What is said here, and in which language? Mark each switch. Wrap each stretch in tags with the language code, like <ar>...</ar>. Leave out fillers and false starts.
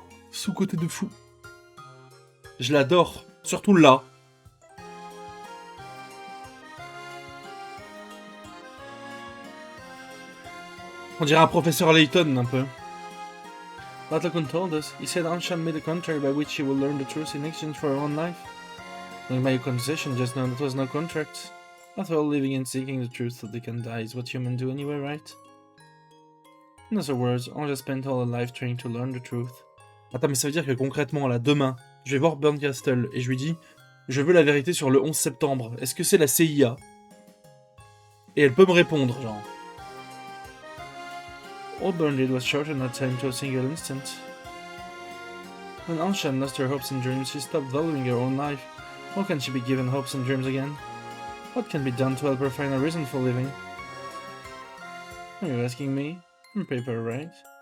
<fr>Sous-côté de fou. Je l'adore. Surtout là. On dirait un professeur Layton, un peu.</fr> <en>Battlecon told us. He said Anshan made a contract by which she will learn the truth in exchange for her own life. Like my conversation just now, that was no contract. After all, living and seeking the truth so they can die is what humans do anyway, right? In other words, Anja spent all her life trying to learn the truth.</en> <fr>Attends, mais ça veut dire que concrètement, là, demain, je vais voir Burncastle et je lui dis je veux la vérité sur le 11 septembre. Est-ce que c'est la CIA? Et elle peut me répondre, genre.</fr> <en>All Burn did was shorten her time to a single instant. When Anshan lost her hopes and dreams, she stopped valuing her own life. How can she be given hopes and dreams again? What can be done to help her find a reason for living? Are you asking me? I'm paper, right?</en>